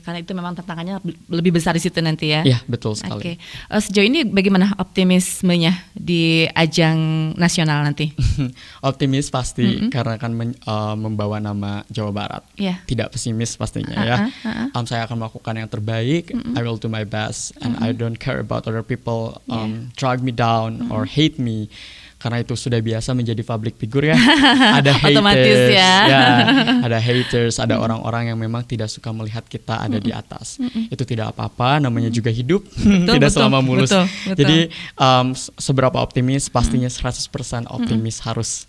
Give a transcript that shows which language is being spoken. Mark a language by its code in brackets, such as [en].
[id] Karena itu memang tantangannya lebih besar di situ nanti ya. Iya, betul sekali. Sejauh ini bagaimana optimismenya di ajang nasional nanti? Optimis pasti, karena akan membawa nama Jawa Barat. Tidak pesimis pastinya ya. Saya akan melakukan yang terbaik. [en] I will do my best, and I don't care about other people drag me down or hate me. [id] Karena itu sudah biasa menjadi public figure ya. Ada haters, ada haters, ada orang-orang yang memang tidak suka melihat kita ada di atas. Itu tidak apa-apa, namanya juga hidup, tidak selama mulus. Jadi seberapa optimis, pastinya 100% optimis harus.